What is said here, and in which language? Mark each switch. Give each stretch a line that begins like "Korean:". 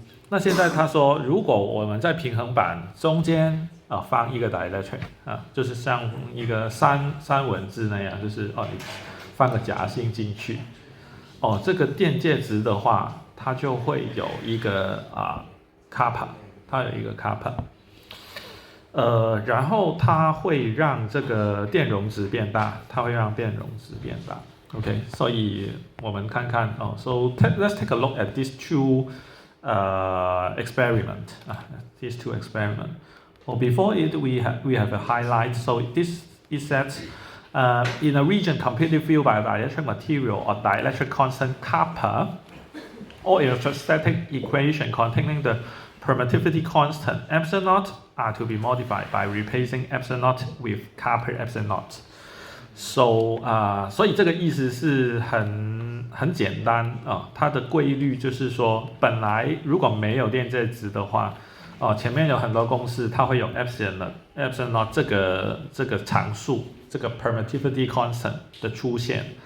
Chinese: 那现在他说，如果我们在平衡板中间放一个 dielectric 就是像一个三文治那样，就是你放个夹心进去，这个电介质的话，它就会有一个kappa， 它有一个 kappa， 然后它会让这个电容值变大，它会让电容值变大。
English: OK，
Chinese: 所以我们看看
English: so let's take a look at these two experiment. These two experiment. Well, before it, we have a highlight. So this is that in a region completely filled by dielectric material or dielectric constant kappa, or electrostatic equation containing the permittivity constant epsilon naught are to be modified by replacing epsilon naught with kappa epsilon naught.
Chinese: So 所以这个意思是很简单它的规律就是说，本来如果没有电介质的话前面有很多公式，它会有 epsilon naught 这个常数，这个 permittivity constant 的出现。